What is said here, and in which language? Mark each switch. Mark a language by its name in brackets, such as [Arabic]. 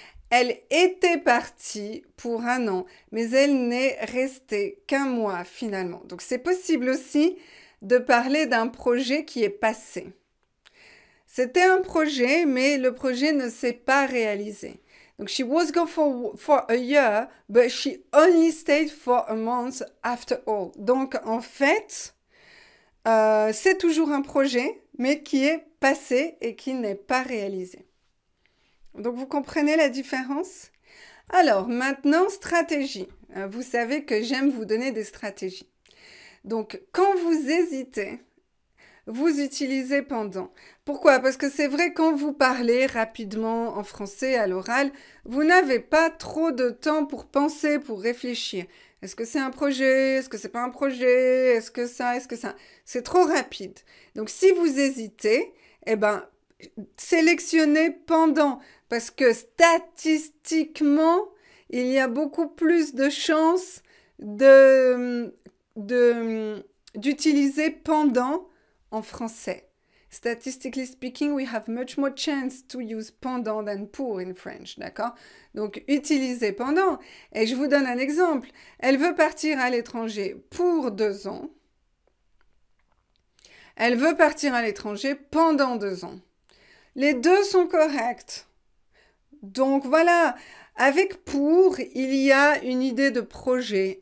[French] Elle était partie pour 1 an, mais elle n'est restée qu'1 mois finalement. Donc, c'est possible aussi de parler d'un projet qui est passé. C'était un projet, mais le projet ne s'est pas réalisé. Donc, [English] she was gone for a year, but she only stayed for a month after all. [French] Donc, en fait, c'est toujours un projet, mais qui est passé et qui n'est pas réalisé. Donc, vous comprenez la différence? Alors, maintenant, stratégie. Vous savez que j'aime vous donner des stratégies. Donc, quand vous hésitez, vous utilisez pendant. Pourquoi? Parce que c'est vrai, quand vous parlez rapidement en français à l'oral, vous n'avez pas trop de temps pour penser, pour réfléchir. Est-ce que c'est un projet? Est-ce que c'est pas un projet? Est-ce que ça? Est-ce que ça? C'est trop rapide. Donc, si vous hésitez, eh ben, sélectionnez pendant. Parce que statistiquement, il y a beaucoup plus de chances d'utiliser pendant en français. [English] Statistically speaking, we have much more chance to use pendant than pour in French, [French] d'accord? Donc, utilisez pendant. Et je vous donne un exemple. Elle veut partir à l'étranger pour 2 ans. Elle veut partir à l'étranger pendant 2 ans. Les deux sont corrects. Donc, voilà. Avec pour, il y a une idée de projet.